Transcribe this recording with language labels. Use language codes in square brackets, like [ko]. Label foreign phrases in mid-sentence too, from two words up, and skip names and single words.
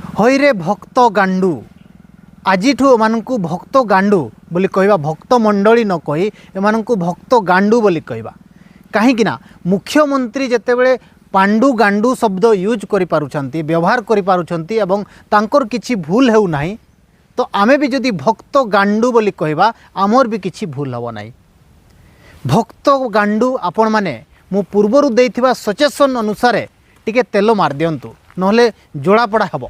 [or] ହଇରେ ଭକ୍ତ ଗାଣ୍ଡୁ ଆଜିଠୁ ଏମାନଙ୍କୁ ଭକ୍ତ ଗାଣ୍ଡୁ ବୋଲି କହିବା ଭକ୍ତ ମଣ୍ଡଳୀ ନ କହି ଏମାନଙ୍କୁ ଭକ୍ତ ଗାଣ୍ଡୁ ବୋଲି କହିବା କାହିଁ ମୁଖ୍ୟମନ୍ତ୍ରୀ ଯେତେବେଳେ ପାଣ୍ଡୁ ଗାଣ୍ଡୁ ଶବ୍ଦ यूज କରି ପାରୁଛନ୍ତି ବ୍ୟବହାର କରି ପାରୁଛନ୍ତି ଏବଂ ତାଙ୍କର କିଛି ଭୁଲ ହେଉ ନାହିଁ ତ ଆମେ ବି ଯଦି ଭକ୍ତ ଗାଣ୍ଡୁ ବୋଲି କହିବା ଆମର ବି କିଛି ଭୁଲ ହେବ ନାହିଁ। ଭକ୍ତ ଗାଣ୍ଡୁ ଆପଣ ମାନେ ମୁ ପୂର୍ବରୁ ଦେଇଥିବା सजेशन ଅନୁସାର ଟିକେ ତେଲ ମାର ଦିଅନ୍ତୁ ନହେଲେ ଯୋଡ଼ା ପଡ଼ା ହେବ।